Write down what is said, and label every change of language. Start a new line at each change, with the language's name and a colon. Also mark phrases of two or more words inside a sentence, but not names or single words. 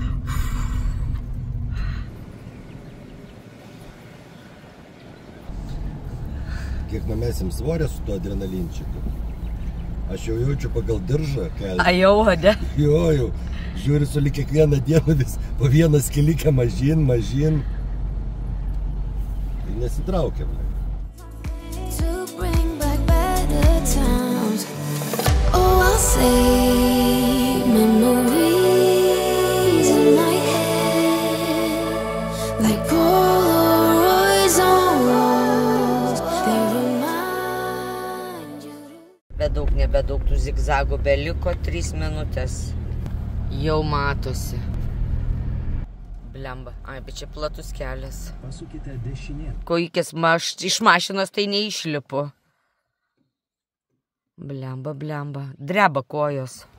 Lithuanian: Kiek numesim svorio su tuo adrenalinčiuku? Aš jau jaučiu pagal diržą kelti. A jau, ne? Jo, žiūri su lyg kiekvieną dieną vis po vieną skilikę mažyn. Ir nesitraukiam.
English: To bring back better times. Oh, I'll say memories in my head, like Polaroids on walls. They remind you.
Lithuanian: Nebedaug tų zigzagų beliko, 3 minutės. Jau matosi. Blemba. Ai, bet čia platus kelias. Pasukite dešinėn. Kojikės iš mašinos tai neišlipu. Blemba. Dreba kojos.